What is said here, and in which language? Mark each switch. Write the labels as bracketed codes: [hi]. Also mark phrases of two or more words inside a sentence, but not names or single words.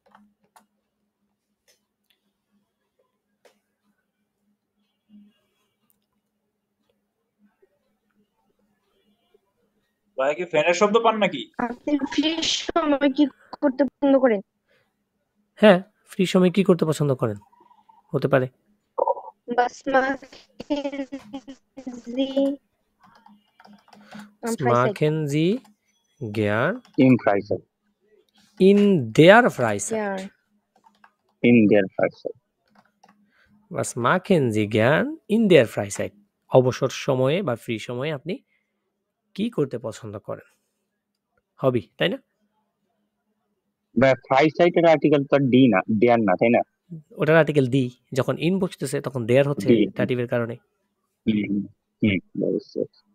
[bn] ভাই কি ফ্যানের শব্দ পান নাকি? আপনি ফ্রি সময় কি করতে পছন্দ করেন? হ্যাঁ, ফ্রি সময় কি করতে পছন্দ করেন? হতে পারে [de] Was machen Sie am Freizeit? machen Sie gern In Freizeit. in der Freizeit? Ja. In der Freizeit. Was machen Sie gern in der Freizeit? [bn] অবসর সময়ে বা ফ্রি সময়ে আপনি কি করতে পছন্দ করেন? হবি, তাই না? বা Freizeit এর আর্টিকেল তো ডি না, দেয়ার না, তাই না? ওটার আর্টিকেল দি, যখন ইন বসতেছে তখন দেয়ার হচ্ছে দি। দাটিভের কারণে। অবশ্যই।